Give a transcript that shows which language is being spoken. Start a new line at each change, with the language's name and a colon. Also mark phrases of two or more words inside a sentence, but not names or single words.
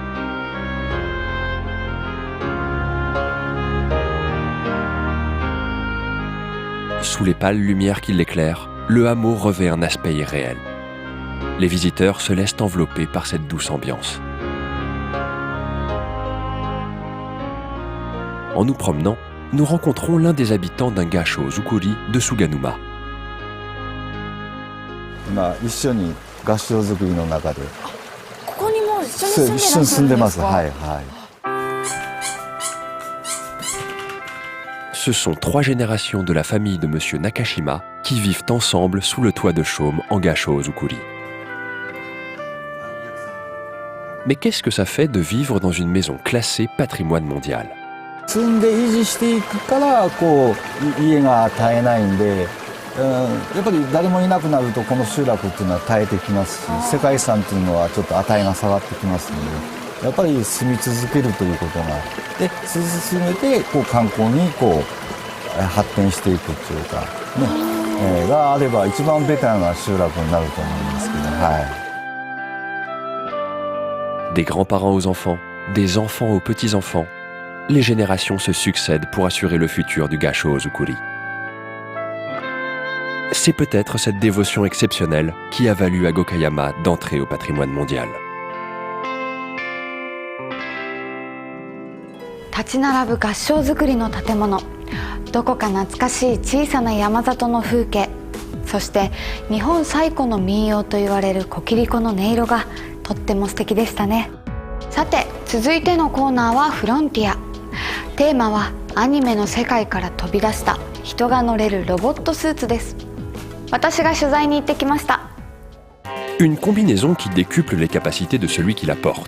French: Sous les pâles lumières qui l'éclairent, le hameau revêt un aspect irréel. Les visiteurs se laissent envelopper par cette douce ambiance. En nous promenant, nous rencontrons l'un des habitants d'un Gasho-Ozukuri de Suganuma.
Japanese: 今一緒に合掌造りの中でここにもう一緒に住んでらっしゃるんですか？はいはい。
French: Ce sont 3 générations de la famille de Monsieur Nakashima qui vivent ensemble sous le toit de chaume en Gasho-Ozukuri. Mais qu'est-ce que ça fait de vivre dans une maison classée patrimoine mondial?
Japanese: 住んで維持していくからこう家が絶えないんで、やっぱり誰もいなくなるとこの集落っていうのは絶えてきますし、世界遺産っていうのはちょっと値が下がってきますので、やっぱり住み続けるということがで進めてこう観光にこう発展していくっていうかね、があれば一番ベターな集落になると思いますけど、はい。
French: Des grands-parents aux enfants, des enfants aux petits-enfants, les générations se succèdent pour assurer le futur du Gasho-Ozukuri. C'est peut-être cette dévotion exceptionnelle qui a valu à Gokayama d'entrer au patrimoine mondial.
Japanese: 立ち並ぶ合掌造りの建物、どこか懐かしい小さな山里の風景、そして日本最古の民謡と言われるコキリコの音色がとっても素敵でしたね。さて続いてのコーナーはフロンティア。テーマはアニメの世界から飛び出した人が乗れるロボットスーツです。私が取材に行ってきました。
French: Une combinaison qui décuple les capacités de celui qui la porte.